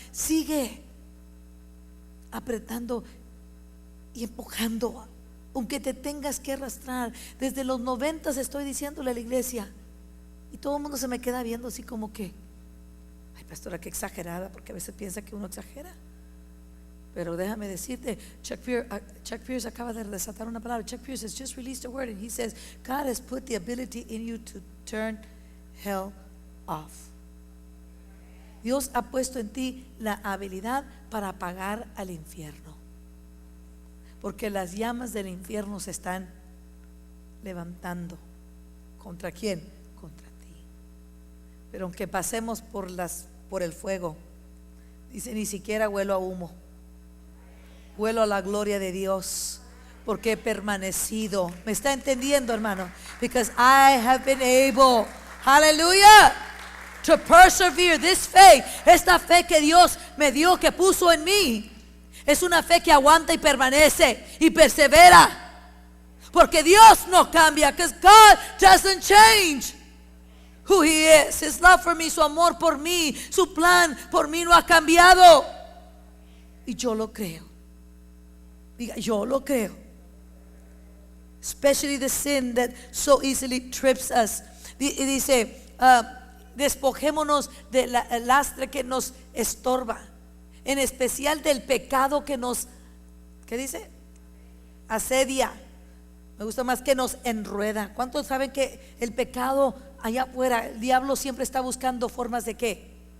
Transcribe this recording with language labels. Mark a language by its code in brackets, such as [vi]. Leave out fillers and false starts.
[es] Sigue apretando y empujando, aunque te tengas que arrastrar. Desde los 90 estoy diciéndole a la iglesia, y todo el mundo se me queda viendo así como que, ay, pastora, qué exagerada, porque a veces piensa que uno exagera. Pero déjame decirte, Chuck Pierce acaba de desatar una palabra. [en] Chuck Pierce has just released a word, and he says, God has put the ability in you to turn hell off. [es] Dios ha puesto en ti la habilidad para apagar al infierno, porque las llamas del infierno se están levantando. ¿Contra quién? Contra ti. Pero aunque pasemos por el fuego, dice, ni siquiera huelo a humo, huelo a la gloria de Dios, porque he permanecido. ¿Me está entendiendo, hermano? [en] Because I have been able, hallelujah, to persevere. This faith, [es] esta fe que Dios me dio, que puso en mí, es una fe que aguanta y permanece y persevera, porque Dios no cambia. [en] Because God doesn't change who He is. His love for me, [es] su amor por mí, su plan por mí no ha cambiado. Y yo lo creo. Diga, yo lo creo. [en] Especially the sin that so easily trips us. [es] Y dice, despojémonos del lastre que nos estorba, en especial del pecado que nos, ¿qué dice? Asedia. Me gusta más, que nos enrueda. ¿Cuántos saben que el pecado allá afuera, el diablo siempre está buscando formas de qué?